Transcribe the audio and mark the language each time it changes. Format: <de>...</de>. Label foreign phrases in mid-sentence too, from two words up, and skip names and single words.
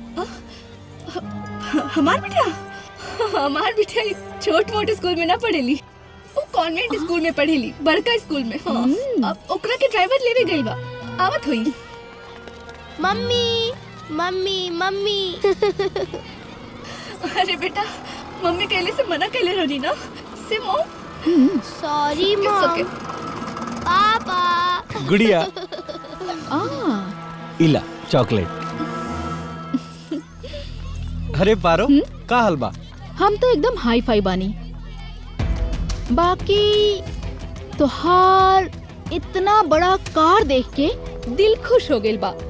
<bho>हमार बिटिया छोट मोट स्कूल में ना पढ़ेली, वो कॉन्वेंट स्कूल में पढ़ेली, बड़का स्कूल में। हाँ। अब ओकरा के ड्राइवर लेवे गइल बा, आवत हुई। मम्मी मम्मी मम्मी अरे बेटा, मम्मी कहले से मना कहले रहनी ना से मॉम। सॉरी It's मॉम। okay. पापा गुड़िया इला चॉकलेट। अरे पारो का हाल बा? हम तो एकदम हाई फाई बानी। बाकी तोहार इतना बड़ा कार देख के दिल खुश हो गइल बा।</bho>